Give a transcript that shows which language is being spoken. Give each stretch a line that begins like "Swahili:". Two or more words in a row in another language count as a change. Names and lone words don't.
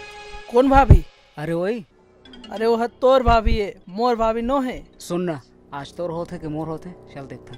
Chhattisgarhi: कौन भाभी? अरे वही। अरे वो तोर भाभी है, मोर भाभी नो है। सुन ना, आज तोर होते कि मोर होते, चल देखते।